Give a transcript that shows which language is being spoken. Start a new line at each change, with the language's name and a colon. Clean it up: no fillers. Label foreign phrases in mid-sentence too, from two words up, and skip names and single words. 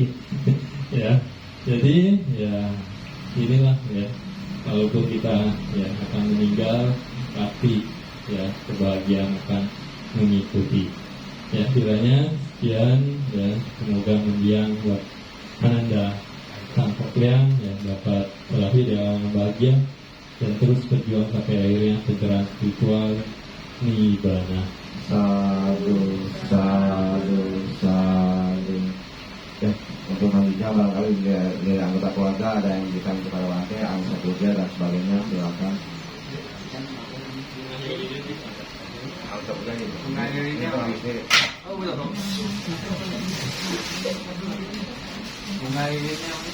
Indonesian: Ya, jadi ya inilah, ya, kalaupun kita ya akan meninggal, tapi ya kebahagiaan akan mengikuti. Ya, kiranya sekian, ya, semoga mendiang buat Ananda Sang Pokliang ya dapat terlahir di alam bahagia dan terus berjuang sampai akhirnya pencerahan spiritual Nibbana.
Pali: Sadu, sadu, sadu.
Indonesian: Ya, untuk selanjutnya barangkali dari anggota keluarga ada yang bisa kepada Wante, anggota keluarga dan sebagainya, silakan. Anggota keluarga ini. Mengalirinya. Oh, belum. Mengalirinya.